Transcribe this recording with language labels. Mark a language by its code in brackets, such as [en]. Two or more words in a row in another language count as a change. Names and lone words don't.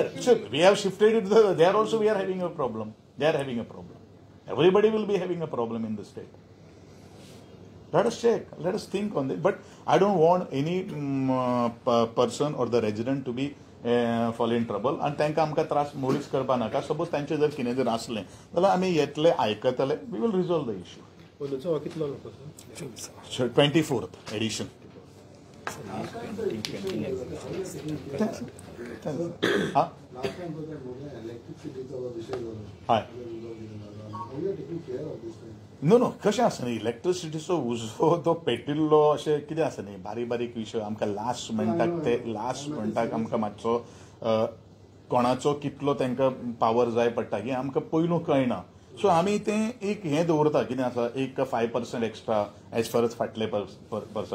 [en] So we have shifted it. There also we are having a problem. They are having a problem. Everybody will be having a problem in the state. Let us check. Let us think on this. But I don't want any person or the resident to be fall in trouble. [kok] And तांकां आमकां त्रास मुळीच करपा नाका. सपोज तांचे जर कितें जर आसलें जाल्यार आमी येतले आयकतले. [en] We will resolve the issue. [kok] अंदूचो हो कितलो लोकोत्सव? [en] 24th edition. [kok] नो कशें आसा न्ही, इलेक्ट्रिसिटीचो उजो तो पेटिल्लो अशें कितें आसा न्ही, बारीक बारीक विशय आमकां [en] last minute [kok] आमकां मातसो कोणाचो कितलो तांकां पावर जाय पडटा की आमकां पयलू कळना. सो आमी तें एक हें दवरता कितें आसा, एक 5% [en] extra as far as [kok] फाटले वर्सा.